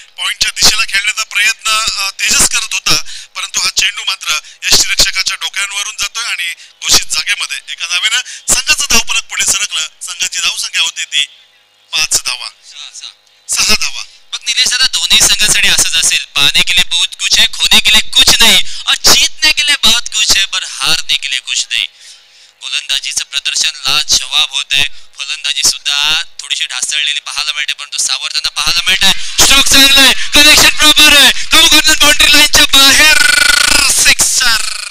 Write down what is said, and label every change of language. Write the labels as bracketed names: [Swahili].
[Marathi] पॉइंटच्या दिशेला खेळण्याचा प्रयत्न तेजस करत होता, परंतु हा चेंडू मात्र यष्टीरक्षकाच्या डोक्यांवरून जातोय आणि घोषित जागेमध्ये एका धावेनं संघाचं धावफलक पुढे सरकलं. संघाची धावसंख्या होती ती 5 धावा, 6 धावा. मग निलेश दादा, दोन्ही संघासाठी असंच असेल. [Hindi] पाने के लिए बहुत कुछ है, खोने के लिए कुछ नहीं, और जीतने के लिए बहुत कुछ है, पर हारने के लिए कुछ नहीं. [Marathi] गोलंदाजीचं प्रदर्शन लाजवाब होत आहे. फलंदाजी सुद्धा थोडीशी ढासळलेली पाहायला मिळते, परंतु सावरताना पाहायला मिळते. स्ट्रोक चांगलाय, कनेक्शन प्रॉपर आहे. बाउंड्री लाईनच्या बाहेर सिक्सर.